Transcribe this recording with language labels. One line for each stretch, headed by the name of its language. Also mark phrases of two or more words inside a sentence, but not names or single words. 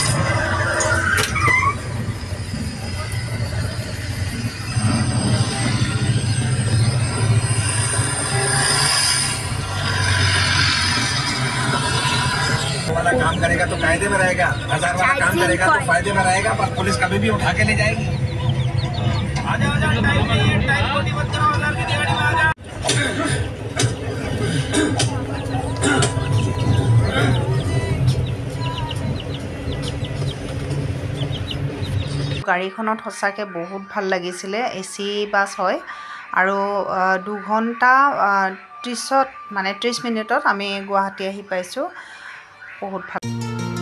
Hindi: वाला काम करेगा तो कायदे में रहेगा 1000 वाला काम करेगा तो फायदे में रहेगा पर पुलिस कभी भी उठा के ले जाएगी
Assamese: গাড়ীখনত সঁচাকৈ বহুত ভাল লাগিছিলে AC বাছ হয় আৰু 2 ঘণ্টা 30 মিনিটত আমি গুৱাহাটী আহি পাইছোঁ বহুত ভাল